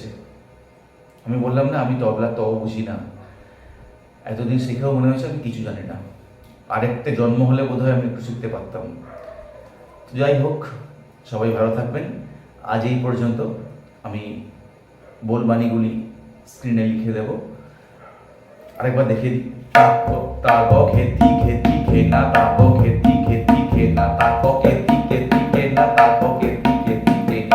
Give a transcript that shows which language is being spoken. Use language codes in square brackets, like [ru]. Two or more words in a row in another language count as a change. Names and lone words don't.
[bn] আমি বললাম না আমি তবলা বুঝি না, এতদিন শিখেও মনে হয়েছে আমি কিছু জানি না। আরেকটা জন্ম হলে বোধহয় আমি একটু শিখতে পারতাম। যাই হোক, সবাই ভালো থাকবেন। আজ এই পর্যন্ত। আমি বলবানিগুলি স্ক্রিনে লিখে দেব, আরেকবার দেখিয়ে দিই। তাক খেতি খেতি খেনা, তাক খেতি খেতি খেনা, তাক খেতি খেতি খেনা, তাক খেতি খেতি খেনা।